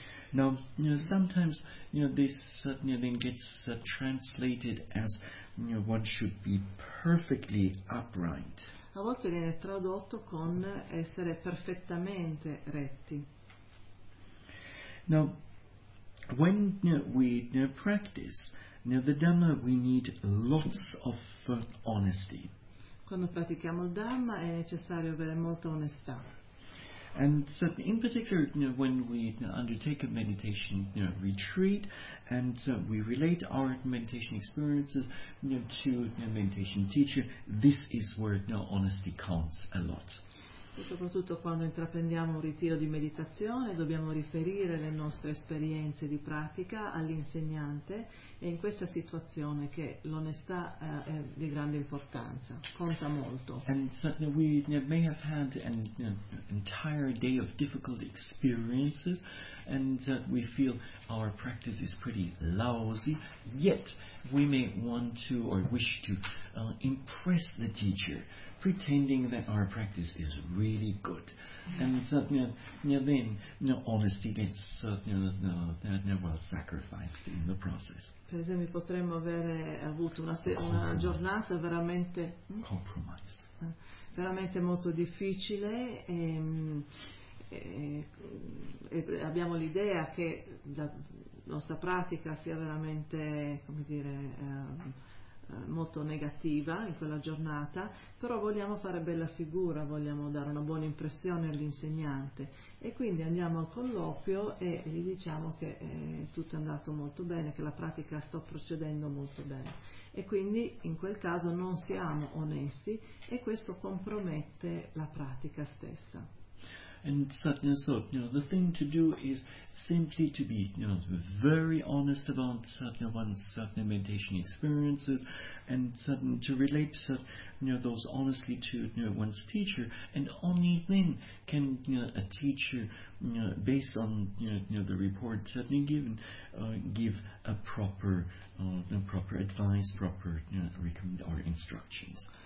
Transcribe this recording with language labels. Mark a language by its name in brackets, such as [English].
[English] Now, sometimes this then gets translated as one should be perfectly upright. [Italian] A volte viene tradotto con essere perfettamente retti. [English] Now, when we practice the Dhamma, we need lots of honesty. [Italian] Quando pratichiamo il Dhamma è necessario avere molta onestà. [English] And so in particular, when we undertake a meditation retreat and we relate our meditation experiences to a meditation teacher, this is where honesty counts a lot. [Italian] Soprattutto quando intraprendiamo un ritiro di meditazione, dobbiamo riferire le nostre esperienze di pratica all'insegnante, e in questa situazione che l'onestà è di grande importanza, conta molto. [English] And so, we may have had an entire day of difficult experiences, and we feel our practice is pretty lousy, yet we may want to or wish to impress the teacher, pretending that our practice is really good. And honesty gets sacrificed in the process. [Italian] Per esempio, potremmo avere avuto una giornata veramente [English] compromised. [Italian] Veramente molto difficile. E abbiamo l'idea che la nostra pratica sia veramente, come dire, molto negativa in quella giornata, però vogliamo fare bella figura, vogliamo dare una buona impressione all'insegnante, e quindi andiamo al colloquio e gli diciamo che tutto è andato molto bene, che la pratica sta procedendo molto bene, e quindi in quel caso non siamo onesti e questo compromette la pratica stessa. [English] And the thing to do is simply to be very honest about one's meditation experiences, and to relate those honestly to one's teacher, and only then can a teacher, based on the report given, give a proper proper advice, proper or instructions.